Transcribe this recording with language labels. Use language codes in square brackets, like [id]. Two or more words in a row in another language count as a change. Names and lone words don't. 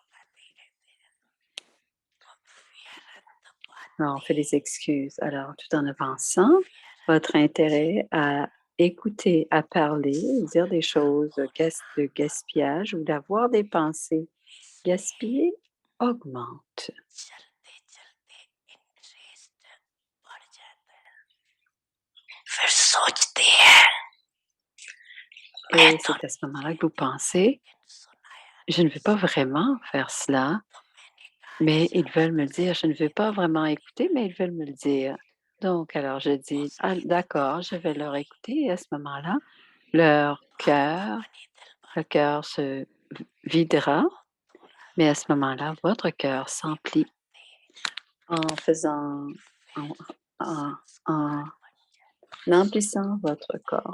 [fr] Alors, on fait des excuses. Alors, tout en avançant, votre intérêt à écouter, à parler, dire des choses de gaspillage ou d'avoir des pensées gaspillées augmente. [hi] फिर सोचते हैं [fr] Et c'est à ce moment-là que vous pensez, je ne veux pas vraiment faire cela, mais ils veulent me le dire. Je ne veux pas vraiment écouter, mais ils veulent me le dire. Donc, alors je dis, ah, d'accord, je vais leur écouter. Et à ce moment-là, le cœur se videra, mais à ce moment-là, votre cœur s'emplit en faisant, en, en- en emplissant votre corps.